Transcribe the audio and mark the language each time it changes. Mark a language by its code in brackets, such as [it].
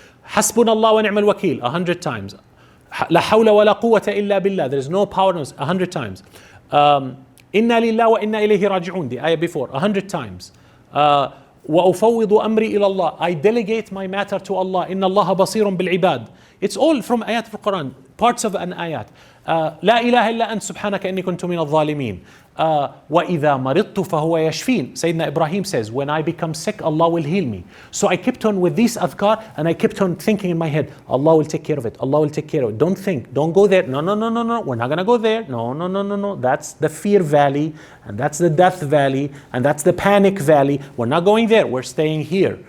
[ar] Hasbunallah wa ni'mal wakil [en] 100 times. [ar] La hawla wa la quwwata illa billah. [en] There is no power 100 times. [ar] Inna lillah wa inna ilayhi raji'un, [en] the ayah before, 100 times. [ar] وَأُفَوِّضُ أَمْرِي إِلَى اللَّهِ. [en] I delegate my matter to Allah. [ar] إِنَّ اللَّهَ بَصِيرٌ بِالْعِبَادِ. [en] It's all from ayat of the Quran, parts of an ayat. [ar] لا إله إلا أنت سبحانك إني كنت من الظالمين. وَإِذَا مَرِضْتُ فَهُوَ يَشْفِينَ. [en] Sayyidina Ibrahim says, when I become sick, Allah will heal me. So I kept on with these adhkar and I kept on thinking in my head, Allah will take care of it. Allah will take care of it. Don't think, don't go there. No, we're not going to go there. No. That's the fear valley and that's the death valley and that's the panic valley. We're not going there. We're staying here.